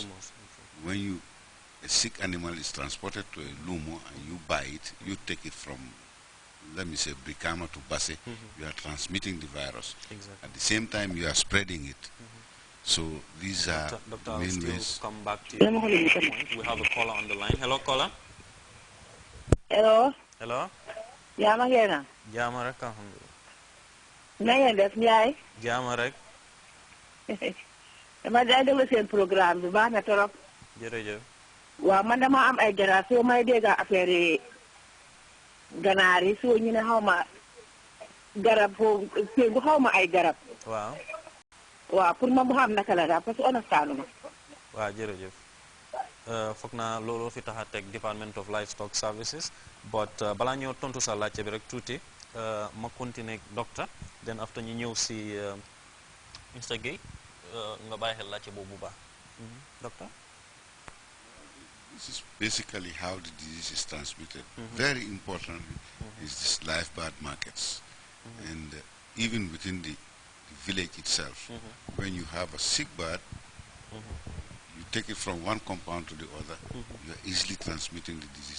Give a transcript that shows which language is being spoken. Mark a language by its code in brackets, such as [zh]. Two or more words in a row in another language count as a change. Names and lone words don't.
[en] When a sick animal is transported to a lumo and you buy it, you take it from, let me say, Brikama to Basse, you are transmitting the virus. Exactly. At the same time, you are spreading it. So these are Doctor, the I'll main still ways. come back to you. We have a caller on the line. Hello, caller. Hello. Hello. [wo] Yaa ma ngeen Jaama rek alhamdulillah. na ngeen def Ndiaye. Jaama rek. dama day déglu seen programme bi baax na trop. Jërëjëf. waaw man dama am ay ganaar soo may dégg affaire yi ganaar yi soo ñu ne xaw ma garab foofu péngu xaw ma ay garab. Waaw. waaw pour ma bu xam naka la daal [fr] parce que [wo] understand ma. Waaw jërëjëf. Foog naa loolu fi tax a teg Department of Livestock Services, but balaa ñoo tontu sa laajte bi rek tuuti ma continuer docteur, [en] then after [wo] ñu ñëw si Mr. Gueye nga bàyyi xel laajte boobu bu baax. [en] Doctor? This is basically how the disease is transmitted. Very importantly is this live bird markets. And even within the village itself, when you have a sick bird, you take it from one compound to the other, you are easily transmitting the disease.